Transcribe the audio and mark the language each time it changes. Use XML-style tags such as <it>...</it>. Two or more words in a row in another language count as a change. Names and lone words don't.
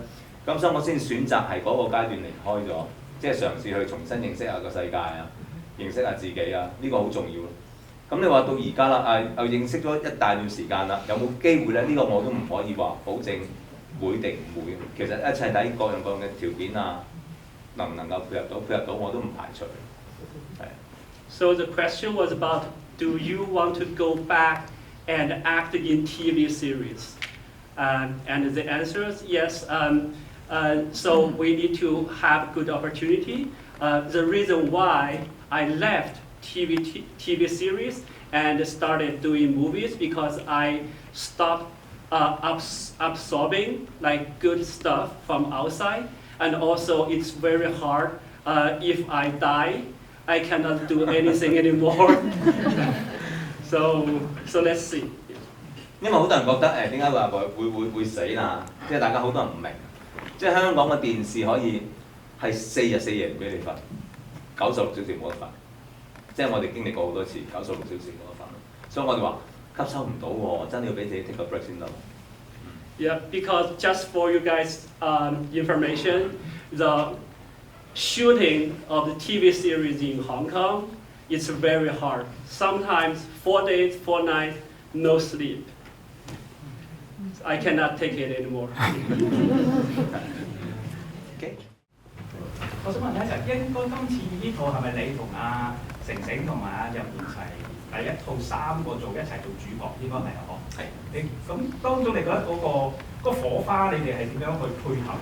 <yue>咁所以我先選擇係嗰個階段離開咗，即係嘗試去重新認識下個世界啊，認識下自己啊，呢個好重要咯。咁你話到而家啦，又認識咗一大段時間啦，有冇機會咧？呢個我都唔可以話保證會定唔會。其實一切睇各樣各樣嘅條件啊，能唔能夠配合到我都唔排除。係。</yue> <en>So the question was about, do you want to go back and act in TV series? And the answer is yes. So we need to have good opportunity the reason why I left TV series and started doing movies because I stopped absorbing like good stuff from outside, and also it's very hard. If I die, I cannot do anything anymore. So let's see.</en> <yue>因為好多人覺得點解話會死啦？即係大家好多人唔明，即係香港嘅電視可以係4日4夜唔俾你瞓，96小時冇得瞓。即係我哋經歷過好多次96小時冇得瞓，所以我哋話吸收唔到喎，真係要俾自己</yue> <en>take a break</en> <yue>先得。</yue> <en>Yeah, because just for you guys information, the shooting of the TV series in Hong Kong, it's very hard. Sometimes 4 days, 4 nights, no sleep. I cannot take it anymore. Okay.</en> <yue>我想問咧，就應該今次呢套係咪你同阿成成同埋阿任賢齊第一套3個一齊做主角？應該係啊，嗬。係。你咁當中你覺得嗰個火花，你哋係點樣去配合？</yue>